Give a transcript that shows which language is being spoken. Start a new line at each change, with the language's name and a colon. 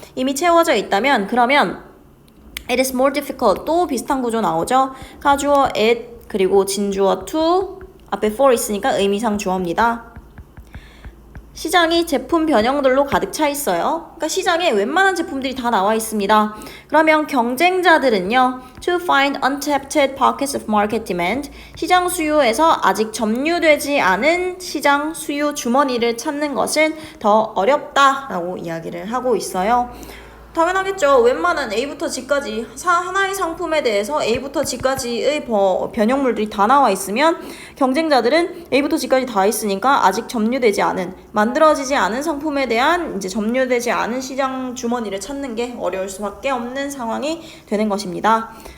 Korean: 이미 채워져 있다면 그러면
English: It is more difficult.
Korean: 또 비슷한 구조 나오죠. 가주어 it 그리고 진주어 to 앞에 for 있으니까 의미상 주어입니다. 시장이 제품 변형들로 가득 차 있어요. 그러니까 시장에 웬만한 제품들이 다 나와 있습니다. 그러면 경쟁자들은요.
English: To find untapped pockets of market demand.
Korean: 시장 수요에서 아직 점유되지 않은 시장 수요 주머니를 찾는 것은 더 어렵다라고 이야기를 하고 있어요. 당연하겠죠. 웬만한 A부터 G까지 하나의 상품에 대해서 A부터 G까지의 변형물들이 다 나와 있으면 경쟁자들은 A부터 G까지 다 있으니까 아직 점유되지 않은, 만들어지지 않은 상품에 대한 이제 점유되지 않은 시장 주머니를 찾는 게 어려울 수밖에 없는 상황이 되는 것입니다.